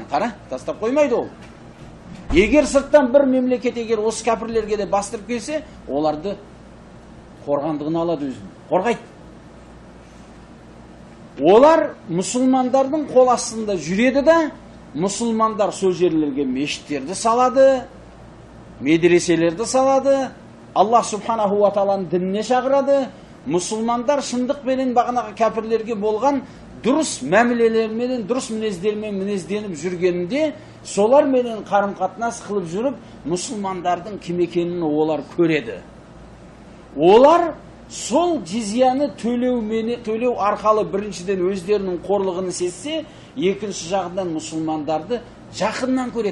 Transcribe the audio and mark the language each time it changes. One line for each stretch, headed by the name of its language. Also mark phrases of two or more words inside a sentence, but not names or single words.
Kazakh: Қара, тастап қоймайды ол. Егер сырттан бір мемлекет, егер осы кәпірлерге де бастырып келсе, оларды қорғандығын алады өзін. Қорғайды. Олар мұсылмандардың қол астында жүреді да, мұсылмандар сол жерлерге мешіттерді салады, медреселерді салады,
Arabic: الله سبحانه وتعالى
Kazakh: дініне шақырады. Мұсылмандар шындықпенен бағанағы кәпірлерге болған дұрыс мәмілелермен, дұрыс мінездермен мінезденіп жүргенінде, соларменен қарым-қатынас қылып жүріп, мұсылмандардың кім екенін олар көреді. Олар сол жизияны төлеу арқалы біріншіден өздерінің қорлығын сезсе, екінші жағынан мұсылмандарды жақыннан көреді.